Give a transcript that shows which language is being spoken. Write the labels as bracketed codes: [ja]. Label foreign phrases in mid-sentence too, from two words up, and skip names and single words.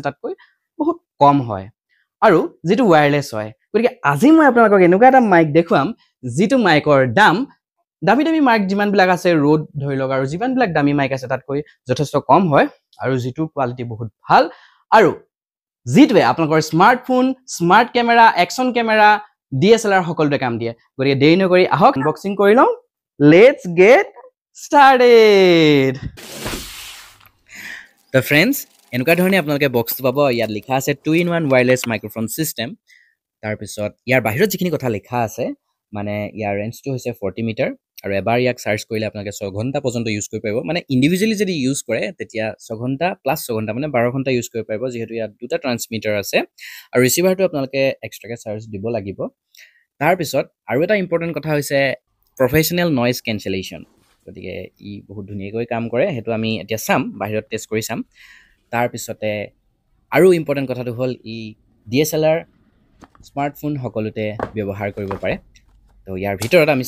[as] তাতকৈ বহুত কম হয় আৰু যিটো ওয়্যাৰলেছ হয় গতিকে আজি মই আপোনালোকক এনেকুৱা এটা মাইক দেখুৱাম যিটো মাইকৰ দাম দামী মাইক যিমানবিলাক আছে ৰোড ধৰি লওক আৰু যিমানবিলাক দামী মাইক আছে তাতকৈ যথেষ্ট কম হয় আৰু যিটো কোৱালিটি বহুত ভাল আৰু যিটোৱে আপোনালোকৰ [en] smartphone smart camera action camera DSLR [as] সকলোতে কাম দিয়ে গতিকে দেৰি নকৰি আহক আনবক্সিং কৰি লওঁ [en] let's get started so friends [as] এনেকুৱা ধৰণে আপোনালোকে বক্সটো পাব ইয়াত লিখা আছে [en] 2-in-1 wireless microphone system [as] তাৰপিছত ইয়াৰ বাহিৰত যিখিনি কথা লিখা আছে মানে ইয়াৰ ৰেঞ্জটো হৈছে 40 মিটাৰ আৰু এবাৰ ইয়াক চাৰ্জ কৰিলে আপোনালোকে 6 ঘণ্টা পৰ্যন্ত ইউজ কৰিব পাৰিব মানে ইন্ডিভিজুৱেলি যদি ইউজ কৰে তেতিয়া 6 ঘণ্টা প্লাস 6 ঘণ্টা মানে 12 ঘণ্টা ইউজ কৰিব পাৰিব যেহেতু ইয়াত দুটা ট্ৰান্সমিটাৰ আছে আৰু ৰিসিভাৰটো আপোনালোকে এক্সট্ৰাকে চাৰ্জ দিব লাগিব তাৰ পিছত আৰু এটা ইম্পৰ্টেন্ট কথা হৈছে [en] professional noise cancellation [as] গতিকে ই বহুত ধুনীয়াকৈ কাম কৰে হেতু আমি এতিয়া চাম বাহিৰত টেষ্ট কৰি চাম তাৰ পিছতে আৰু ইম্পৰ্টেন্ট কথাটো হ'ল ই [en] DSLR smartphone [as] সকলোতে ব্যৱহাৰ কৰিব পাৰে তো ইয়াৰ ভিতৰত আমি